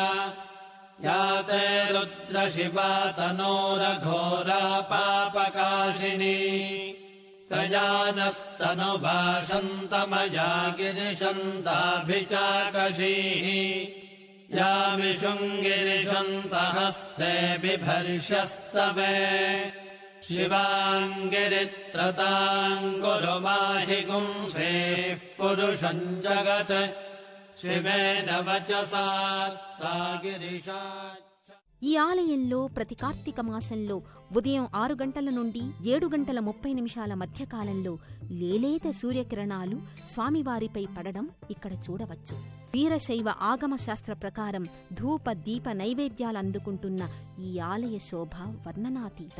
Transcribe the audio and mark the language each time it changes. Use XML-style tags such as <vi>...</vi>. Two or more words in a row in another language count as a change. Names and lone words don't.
<sa>యాతే రుద్ర శివా తనోరఘోరా పాపకాశినీ. తయానస్తనుభాషంతమయా గిరిశంతాభిచాకశీః. యామిషుం గిరిశంతహస్తే బిభర్ష్యస్తవే. शिवाङ्गिरित्रताम् कुरु माहि गुंसेः पुरुषम् जगत् शिवेन वचसा गिरिशाच्च।</sa> <te>ఈ ఆలయంలో ప్రతి కార్తీక మాసంలో ఉదయం 6 గంటల నుండి 7 గంటల 30 నిమిషాల మధ్యకాలంలో లేలేత సూర్యకిరణాలు స్వామివారిపై పడడం ఇక్కడ చూడవచ్చు. వీరశైవ ఆగమ శాస్త్ర ప్రకారం ధూప దీప నైవేద్యాలందుకుంటున్న ఈ ఆలయ శోభ వర్ణనాతీతం.</te>